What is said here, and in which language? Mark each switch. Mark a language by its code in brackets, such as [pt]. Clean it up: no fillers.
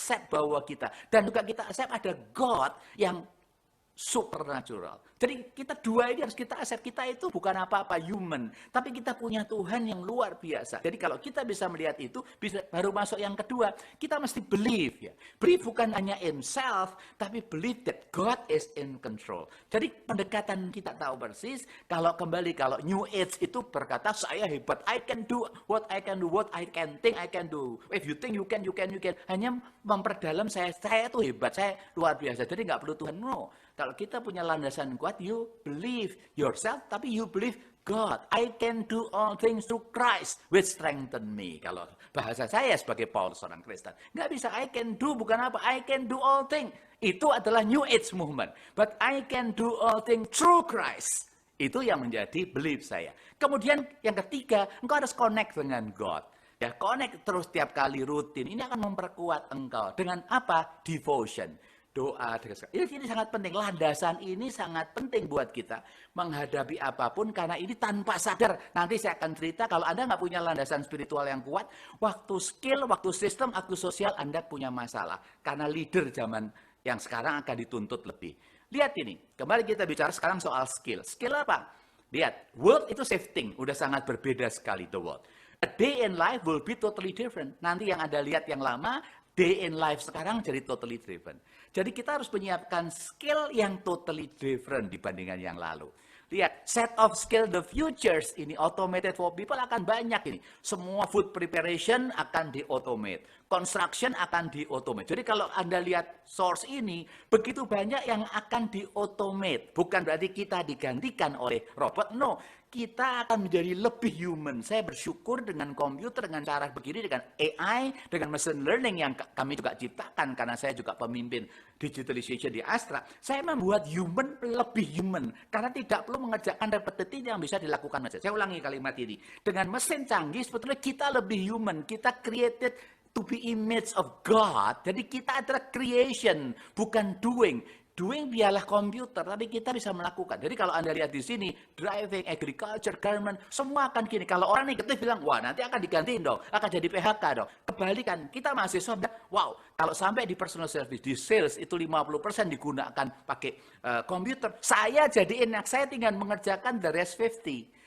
[id] Accept bahwa kita, dan juga kita accept ada God yang supernatural. Jadi kita dua ini harus kita accept. Kita itu bukan apa-apa human, tapi kita punya Tuhan yang luar biasa. Jadi kalau kita bisa melihat itu, baru masuk yang kedua, kita mesti believe ya. [en] Believe [id] bukan hanya [en] in self, [id] tapi [en] believe that God is in control. [id] Jadi pendekatan kita tahu persis, kalau New Age itu berkata saya hebat, [en] I can do what I can do, what I can think I can do. If you think you can. [id] Hanya memperdalam saya itu hebat, saya luar biasa. Jadi nggak perlu Tuhan. [en] No. [id] Kalau kita punya landasan kuat, [en] you believe yourself, [id] tapi [en] you believe God. I can do all things through Christ, which strengthen me. [id] Kalau bahasa saya sebagai Paulus, seorang Kristen. Nggak bisa [en] I can do, [id] bukan apa. [en] I can do all things. [id] Itu adalah New Age movement. [en] But I can do all things through Christ. [id] Itu yang menjadi belief saya. Kemudian yang ketiga, engkau harus connect dengan God. Ya, connect terus tiap kali rutin. Ini akan memperkuat engkau. Dengan apa? Devotion. Doa. Ini sangat penting. Landasan ini sangat penting buat kita menghadapi apapun, karena ini tanpa sadar. Nanti saya akan cerita kalau Anda nggak punya landasan spiritual yang kuat, waktu skill, waktu sistem, waktu sosial Anda punya masalah. Karena leader zaman yang sekarang akan dituntut lebih. Lihat ini. Kembali kita bicara sekarang soal skill. Skill apa? Lihat. World itu shifting. Udah sangat berbeda sekali [en] the world. A day in life will be totally different. [id] Nanti yang Anda lihat yang lama, [en] day in life [id] sekarang jadi [en] totally different. [id] Jadi kita harus menyiapkan skill yang [en] totally different [id] dibandingkan yang lalu. Lihat, [en] set of skill the futures ini automated for people [id] akan banyak ini. Semua food preparation akan di-automate. Construction akan di-automate. Jadi kalau Anda lihat source ini, begitu banyak yang akan di-automate. Bukan berarti kita digantikan oleh robot, [en] no. [id] Kita akan menjadi lebih human. Saya bersyukur dengan komputer, dengan cara begini, dengan AI, dengan machine learning yang kami juga ciptakan, karena saya juga pemimpin digitalization di Astra. Saya membuat human lebih human, karena tidak perlu mengerjakan repetitif yang bisa dilakukan saja. Saya ulangi kalimat ini. Dengan mesin canggih, sebetulnya kita lebih human. Kita [en] created to be image of God. [id] Jadi kita adalah creation, bukan doing. Doing biarlah komputer, tapi kita bisa melakukan. Jadi kalau Anda lihat di sini, driving, agriculture, government, semua akan gini. Kalau orang negatif bilang, wah nanti akan digantiin dong, akan jadi PHK dong. Kebalikan, kita mahasiswa bilang, wow, kalau sampai di personal service, di sales itu 50% digunakan pakai komputer, saya jadi enak, saya tinggal mengerjakan [en] the rest [id] 50.